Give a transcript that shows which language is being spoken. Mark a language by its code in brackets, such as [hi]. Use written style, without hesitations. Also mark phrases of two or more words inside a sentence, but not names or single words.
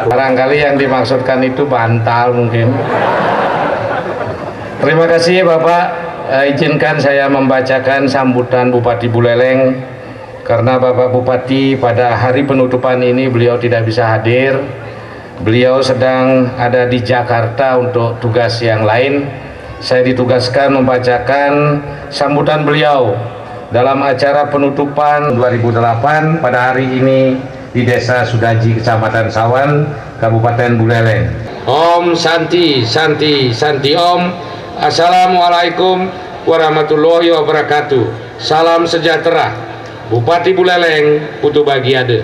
[id] Barangkali yang dimaksudkan itu bantal mungkin. Terima kasih Bapak, izinkan saya membacakan sambutan Bupati Buleleng, karena Bapak Bupati pada hari penutupan ini beliau tidak bisa hadir. Beliau sedang ada di Jakarta untuk tugas yang lain. Saya ditugaskan membacakan sambutan beliau dalam acara penutupan 2008 pada hari ini di Desa Sudaji, Kecamatan Sawan, Kabupaten Buleleng. [sa] Om Santi, Santi, Santi Om. [ar] Assalamualaikum warahmatullahi wabarakatuh. [id] Salam sejahtera. Bupati Buleleng, Putu Bagiade.